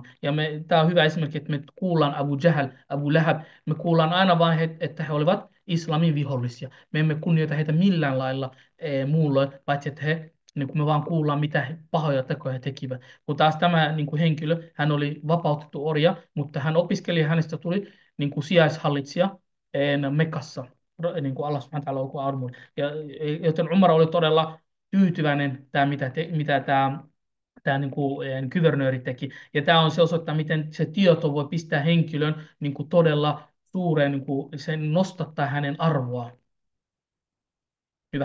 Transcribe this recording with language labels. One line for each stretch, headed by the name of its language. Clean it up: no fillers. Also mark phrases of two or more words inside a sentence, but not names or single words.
Finnish: Ja tämä on hyvä esimerkki, että me kuullaan Abu Jahl, Abu Lahab, me kuullaan aina vain, että he olivat islamin vihollisia. Me emme kunnioita heitä millään lailla muulloin, paitsi että niin kuin me vaan kuullaan, mitä pahoja tekoja he tekivät. Kun taas tämä niin kuin henkilö, hän oli vapautettu orja, mutta hän opiskeli ja hänestä tuli niin kuin sijaishallitsija Mekassa, niin kuin Allah
Arabic: سبحانه وتعالى
Finnish: olkoon armoilla. Joten Umar oli todella tyytyväinen, mitä tämä niin kuin, kuvernööri teki. Ja tämä on se osoittaa, miten se tieto voi pistää henkilön niin kuin todella suureen, niin kuin, se nostattaa hänen arvoaan. Hyvä.